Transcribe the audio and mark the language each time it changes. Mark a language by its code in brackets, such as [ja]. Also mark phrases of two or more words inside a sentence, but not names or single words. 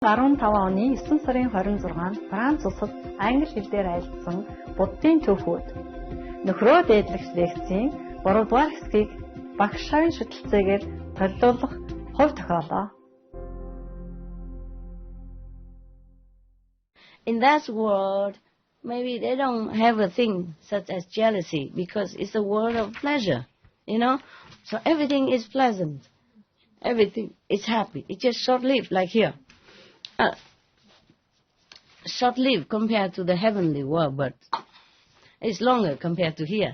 [mn] 15 оны 9 сарын 26-нд Франц улсад англи хэлээр айлдсан буддын түүхүүд нөхрөө дээдлэгч лекцийн 3 дугаар хэсгийг багш шавын шүтэлцээгээр төлөвлөх хувь тохиолоо. [en] In that world, maybe they don't have a thing such as jealousy because it's a world of pleasure, you know. So everything is pleasant. Everything is happy. It's just short-lived like here. Short-lived compared to the heavenly world, but it's longer compared to here.